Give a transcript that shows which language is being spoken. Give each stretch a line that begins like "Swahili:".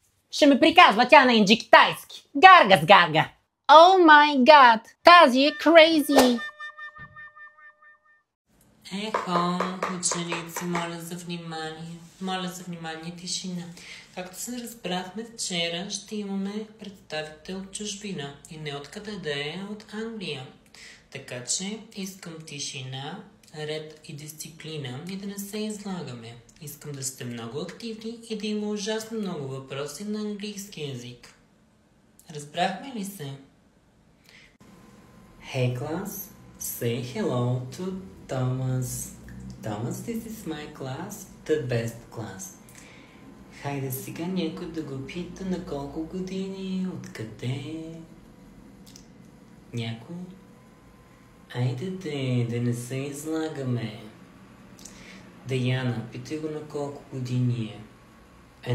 Bulgarian: Ще ме приказва тя на инджи китайски. Гарга с гарга.
English: Oh my god,
Bulgarian: тази е crazy. Ехо, ученици, моля за внимание. Моля за внимание, тишина. Както се разбрахме вчера, ще имаме представител от чужбина. И не откъде да е, от Англия. Така че искам тишина, ред и дисциплина и да не се излагаме. Искам да сте много активни и да има ужасно много въпроси на английски язик. Разбрахме ли се?
English: Hey class, say hello to Thomas. Thomas, this is my class, the best class.
Bulgarian: Хайде сега някой да го пита на колко години, откъде. Някой? Айде да не се излагаме. Даяна, питай го на колко години е.